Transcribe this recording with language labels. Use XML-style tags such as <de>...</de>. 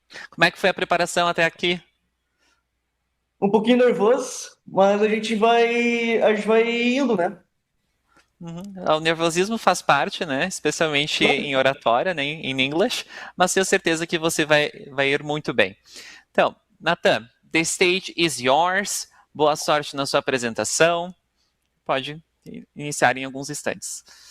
<pt>Como é que foi a preparação até aqui? Um pouquinho nervoso, mas a gente vai indo, né? O nervosismo faz parte, né? Especialmente em oratória, né? Em English, mas tenho certeza que você vai ir muito bem.</pt> <en>Então, Nathan, the stage is yours.</en> <pt>Boa sorte na sua apresentação. Pode iniciar em alguns instantes.</pt>